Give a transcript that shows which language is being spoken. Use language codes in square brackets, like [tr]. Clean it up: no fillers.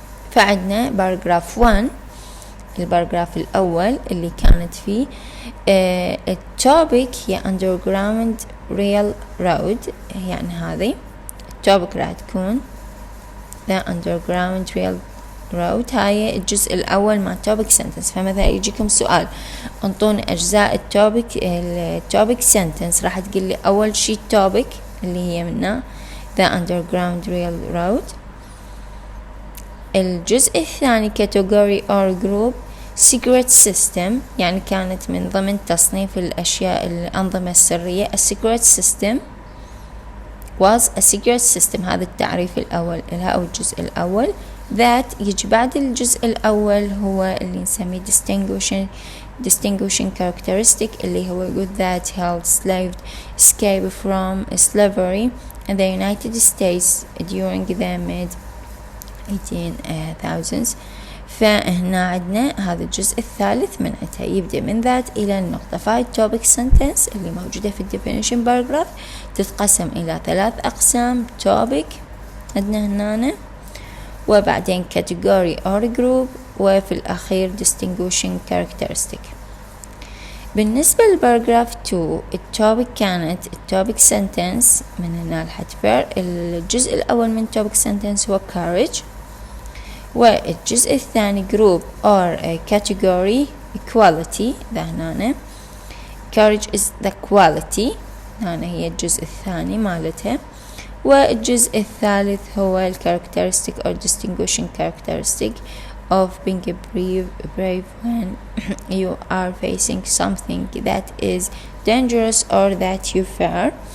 [ar] فعندنا [en] paragraph 1 [ar] الباراجراف الأول اللي كانت فيه التوبيك هي underground railroad، يعني هذه التوبيك راح تكون the underground railroad، هاي الجزء الأول مع [en] topic sentence. [ar] فمثلا يجيكم سؤال انطوني أجزاء التوبيك sentence، راح تقول لي أول شي topic اللي هي منها the underground railroad. الجزء الثاني [en] category or group secret system، [ar] يعني كانت من ضمن تصنيف الأشياء الأنظمة السرية. [en] a secret system was a secret system، [ar] هذا التعريف الأول لها أو الجزء الأول. [en] that [ar] يجي بعد الجزء الأول هو اللي نسميه [en] distinguishing characteristic، [ar] اللي هو يقول [en] that helped slaves escape from slavery in the United States during the mid-1800s. [ar] فهنا عندنا هذا الجزء الثالث منعتها يبدأ من ذات إلى النقطة. فهاي [en] topic sentence [ar] اللي موجودة في [en] definition paragraph [ar] تتقسم إلى 3 أقسام: topic عندنا هنا، وبعدين [en] category or group، [ar] وفي الأخير [en] distinguishing characteristic. [ar] بالنسبة للباراجراف 2 التوبيك كانت التوبيك sentence من هنا لحد فير. الجزء الأول من topic sentence هو courage، والجزء الثاني [en] group or category equality، [ar] ذا هنا [en] courage is the quality، [ar] هنا هي الجزء الثاني مالتها. والجزء الثالث هو [en] characteristic or distinguishing characteristic of being brave when you are facing something that is dangerous or that you fear.